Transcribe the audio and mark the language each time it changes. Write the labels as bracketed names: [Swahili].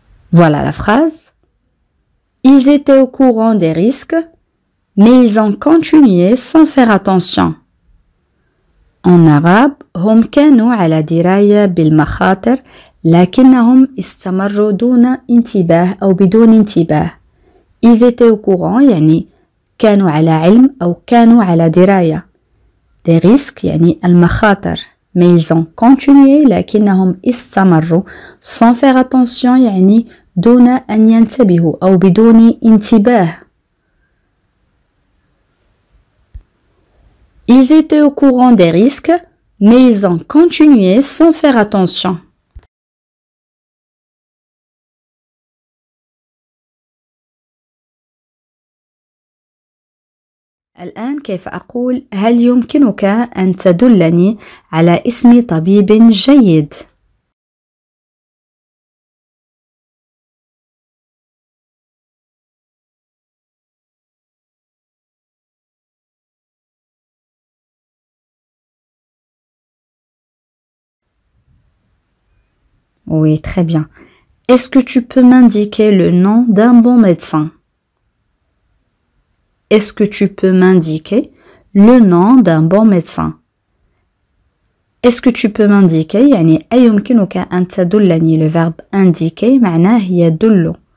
[French] Voilà la phrase. Ils étaient au courant des risques, mais ils ont continué sans faire attention. En arabe [Arabic] هم كانوا على دراية بالمخاطر لكنهم استمروا دون انتباه أو بدون انتباه. [French] Ils étaient au courant [Arabic] يعني كانوا على علم أو كانوا على دراية. [French] Des risques [Arabic] يعني المخاطر. [French] Mais ils ont continué [Arabic] لكنهم استمروا [French] sans faire attention [Arabic] يعني دون أن ينتبهوا أو بدون انتباه. [French] Ils étaient au courant des risques, mais ils ont continué sans faire attention. [Arabic] الآن كيف أقول هل يمكنك أن تدلني على اسم طبيب جيد؟ [French] Oui, très bien. Est-ce que tu peux m'indiquer le nom d'un bon médecin? Est-ce que tu peux m'indiquer le nom d'un bon médecin? Est-ce que tu peux m'indiquer [Arabic] يعني أيمكنك أن تدلني [French] le verbe indiquer [Arabic] معناه يدل.